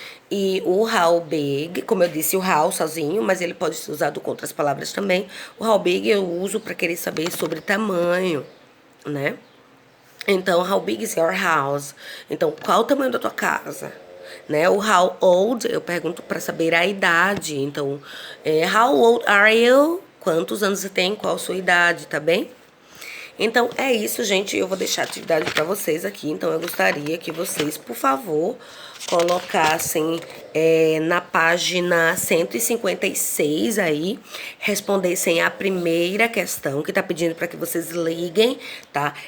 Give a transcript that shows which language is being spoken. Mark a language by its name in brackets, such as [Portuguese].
[Portuguese] E o how big, como eu disse, o how sozinho, mas ele pode ser usado com outras palavras também. O how big eu uso para querer saber sobre tamanho, né? [English] Então, how big is your house? [Portuguese] Então, qual o tamanho da tua casa? Né? O how old, eu pergunto para saber a idade. Então, how old are you? Quantos anos você tem? Qual a sua idade, tá bem? Então, é isso, gente. Eu vou deixar a atividade para vocês aqui. Então, eu gostaria que vocês, por favor, colocassem na página 156 aí, respondessem a primeira questão, que tá pedindo para que vocês liguem, tá?